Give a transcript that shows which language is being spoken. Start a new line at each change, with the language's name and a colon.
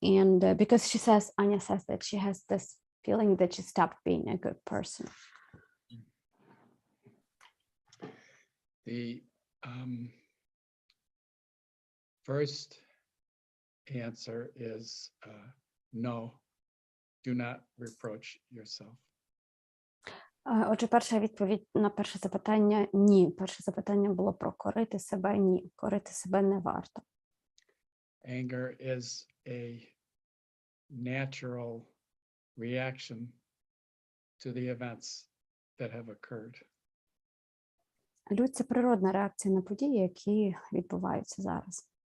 English: And because Anya says that she has this feeling that she stopped being a good person. The first answer is no, do not reproach yourself.
Ukrainian: Отже, перша відповідь на перше запитання – ні. Перше запитання було про корити себе – ні. Корити себе не варто.
English: Anger is a natural reaction to the events that have occurred.
Ukrainian: Лють – це природна реакція на події, які відбуваються зараз.